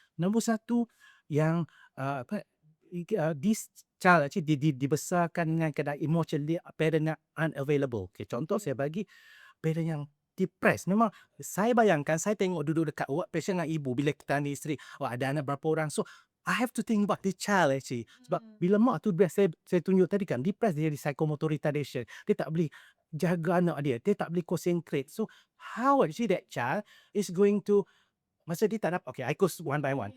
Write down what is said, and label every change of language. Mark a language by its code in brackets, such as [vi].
[ms] Nombor 1 yang [en] this child actually [ms] dibesarkan dengan keadaan emotionally parent yang unavailable. Okay, contoh saya bagi parent yang depressed. Memang saya bayangkan, saya tengok duduk dekat patient dengan ibu bila kita ada isteri, ada anak berapa orang. [en] So I have to think about the child actually. [ms] Sebab bila mak tu saya tunjuk tadi kan, depressed, dia jadi psychomotor retardation. Dia tak boleh jaga anak dia tak boleh concentrate. [en] So how actually that child is going to, [ms] masa dia tak dapat, [en] okay, I go one by one.